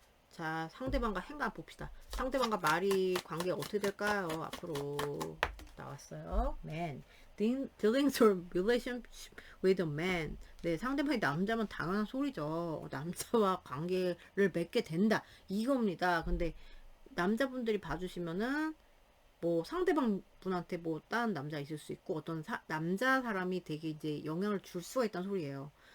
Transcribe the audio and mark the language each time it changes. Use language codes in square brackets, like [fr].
[ko] 자, 상대방과 행간 봅시다. 상대방과 말이 관계 어떻게 될까요? 앞으로 나왔어요. Man. [en] Dealing through relationship with a man. [ko] 네, 상대방이 남자면 당연한 소리죠. 남자와 관계를 맺게 된다. 이겁니다. 근데 남자분들이 봐주시면은 뭐 상대방 분한테 뭐 다른 남자 있을 수 있고 어떤 남자 사람이 되게 이제 영향을 줄 수가 있다는 소리예요.